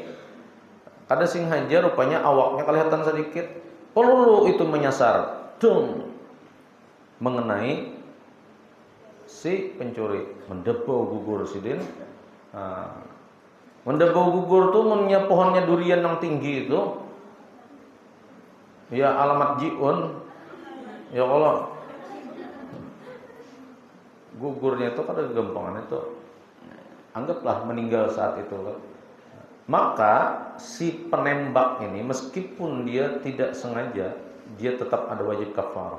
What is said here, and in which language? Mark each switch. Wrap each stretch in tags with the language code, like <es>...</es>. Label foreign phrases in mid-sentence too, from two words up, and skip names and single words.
<bjn>Kada sengaja rupanya awaknya kelihatan sedikit. Peluru itu menyasar, dung, mengenai si pencuri, mendebau gugur sidin. Mendebau gugur tuh mennya pohonnya durian yang tinggi itu. Ya alamat jiun. Ya Allah. Gugurnya itu kada gempangan itu.</bjn> <id>Anggaplah meninggal saat itu. Maka si penembak ini meskipun dia tidak sengaja, dia tetap ada wajib kafarah.</id>